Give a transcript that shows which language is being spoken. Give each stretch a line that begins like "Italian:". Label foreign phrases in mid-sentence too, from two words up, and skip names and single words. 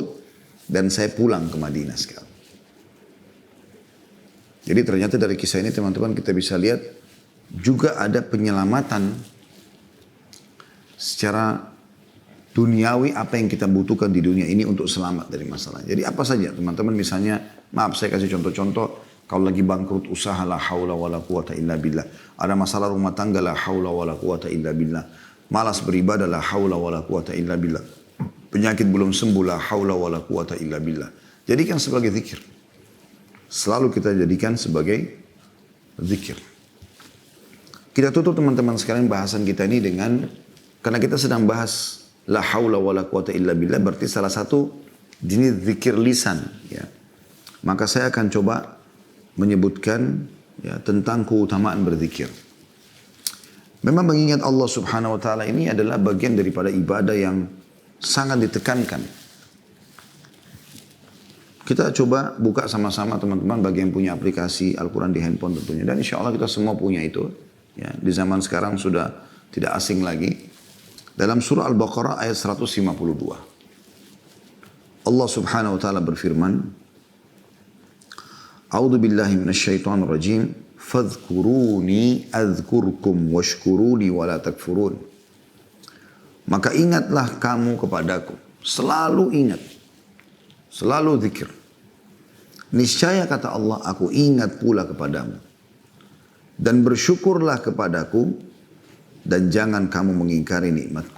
Indonesian: Dan saya pulang ke Madinah sekarang. Jadi ternyata dari kisah ini teman-teman kita bisa lihat juga ada penyelamatan secara duniawi apa yang kita butuhkan di dunia ini untuk selamat dari masalah. Jadi apa saja teman-teman, misalnya maaf saya kasih contoh-contoh, kalau lagi bangkrut usaha
Arabic: لا حول ولا قوة إلا بالله.
Indonesian: Ada masalah rumah tangga
Arabic: لا حول ولا قوة إلا بالله.
Indonesian: Malas beribadah
Arabic: لا حول ولا قوة إلا بالله.
Indonesian: Penyakit belum sembuh
Arabic: لا حول ولا قوة إلا بالله.
Indonesian: Jadikan sebagai zikir. Selalu kita jadikan sebagai zikir. Kita tutup teman-teman sekalian bahasan kita ini dengan, karena kita sedang bahas
Arabic: لا حول ولا قوة إلا بالله,
Indonesian: berarti salah satu jenis zikir lisan. Ya. Maka saya akan coba menyebutkan ya, tentang keutamaan berzikir. Memang mengingat Allah
Arabic: سبحانه وتعالى
Indonesian: ini adalah bagian daripada ibadah yang sangat ditekankan. Kita coba buka sama-sama teman-teman bagi yang punya aplikasi Al-Quran di handphone tentunya. Dan
Arabic: إن شاء الله
Indonesian: kita semua punya itu. Ya, di zaman sekarang sudah tidak asing lagi. Dalam surah Al-Baqarah ayat 152. Allah
Arabic: سبحانه وتعالى
Indonesian: berfirman.
Arabic: أعوذ بالله من الشيطان الرجيم. فاذكروني أذكركم واشكروا لي ولا تكفرون.
Indonesian: Maka ingatlah kamu kepadaku. Selalu ingat. Selalu zikir. Niscaya kata Allah, aku ingat pula kepadamu. Dan bersyukurlah kepadaku. Dan jangan kamu mengingkari nikmatku.